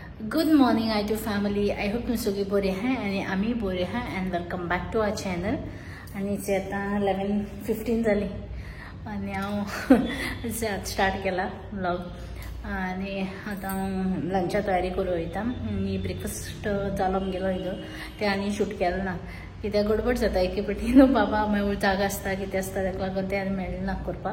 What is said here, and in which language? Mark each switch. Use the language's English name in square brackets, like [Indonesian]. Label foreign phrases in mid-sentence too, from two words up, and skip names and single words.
[English] good morning I to family. I hope [Marathi] तुम्ही सगळी बरी आहे आणि आम्ही बरी आहे [English] and welcome back to our channel. [Konkani] आणि ते आता 11:15 झाली आणि हांव स्टार्ट केला व्लॉग आणि आता लंचा तयारी करूं वयता. आनी ब्रेकफास्ट जालो आमगेलो इलो ते आनी शूट केलो ना कित्याक गडबड जाता एके फावटी न्हू बाबा मागीर जागा आसता कितें आसता ताका लागून ते आनी मेळना करपाक.